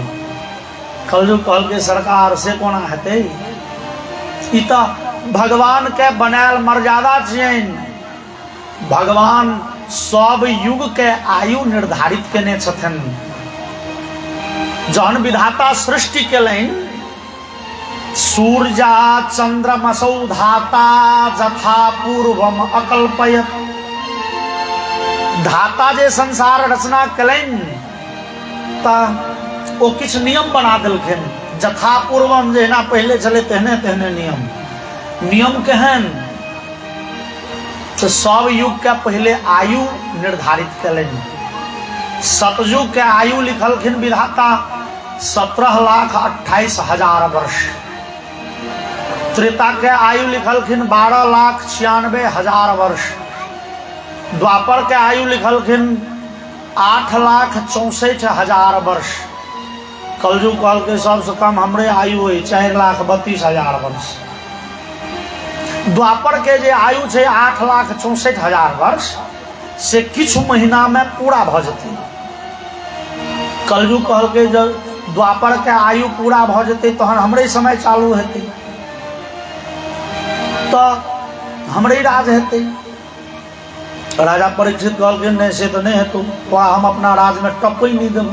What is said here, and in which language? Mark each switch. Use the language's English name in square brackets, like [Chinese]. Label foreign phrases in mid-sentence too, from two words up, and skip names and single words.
[Maithili] कलयुग कहल के सरकार से कोना हेतै, ई तऽ भगवान के बनायल मर्यादा छियनि। भगवान सब युग के आयु निर्धारित केने छथिन। जहन विधाता सृष्टि केलनि, [Sanskrit] सूर्या चंद्रमसौ धाता जथा पूर्वम अकल्पयत। [Maithili] धाता जे संसार रचना केलनि तऽ ओ किछ नियम बना देलखिन। [Sanskrit] जथा पूर्वम [Maithili] जेना पहले चले तेहने तेहने नियम केहन, तो सब युग के पहले आयु निर्धारित केलनि। सतयुग के आयु लिखलखिन विधाता 17,28,000 वर्ष। त्रेता के आयु लिखलखिन 12,96,000 वर्ष। द्वापर के आयु लिखलखिन 8,64,000 वर्ष। कलयुग कहल के सबसे कम हमरे आयु है 4,32,000 वर्ष। द्वापर के जे आयु है 8,64,000 वर्ष से किछ महीना में पूरा भ जते। कलयुग कहल के जब द्वापर के आयु पूरा भ जते तहन हमरे समय चालू हेते, तो हमरे राज हेते। राजा परीक्षित कहल के नहीं से तो नहीं हेतु, वह हम अपना राज में टपई नहीं देब।